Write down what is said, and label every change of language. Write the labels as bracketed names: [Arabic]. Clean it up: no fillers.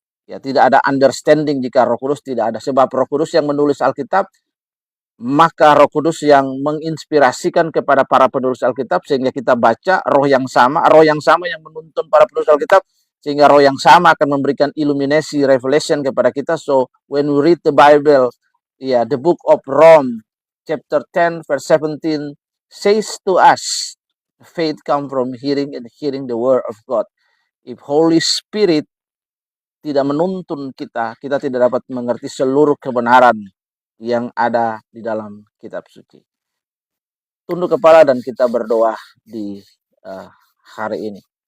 [Indonesian] Ya, tidak ada understanding jika Roh Kudus tidak ada. Sebab Roh Kudus yang menulis Alkitab, maka Roh Kudus yang menginspirasikan kepada para penulis Alkitab sehingga kita baca roh yang sama yang menuntun para penulis Alkitab, sehingga roh yang sama akan memberikan illuminasi, revelation kepada kita. [English] So when we read the Bible, ya, the book of Rome chapter 10 verse 17 says to us, faith come from hearing and hearing the word of God. [Indonesian] If Holy Spirit tidak menuntun kita, kita tidak dapat mengerti seluruh kebenaran yang ada di dalam kitab suci. Tunduk kepala dan kita berdoa di hari ini.